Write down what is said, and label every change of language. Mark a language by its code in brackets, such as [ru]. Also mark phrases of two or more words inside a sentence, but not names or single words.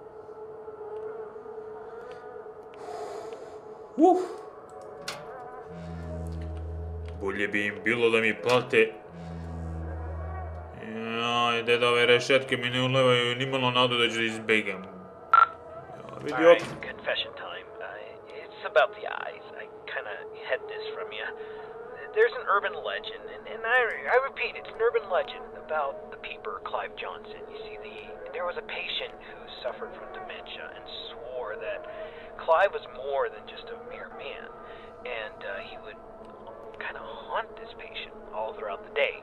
[sr] Bolje bi im bilo da mi plate. Ajde da ove rešetke mi ne ulevaju nimalo nadu da ću da izbegam. Vidi opet. [en] Confession time. It's about the eyes. I kinda hid this from you. There's an urban legend, and I repeat, it's an urban legend about the peeper, Clive Johnson. You see, there was a patient who suffered from dementia and swore that Clive was more than just a mere man, and he would kind of haunt this patient all throughout the day.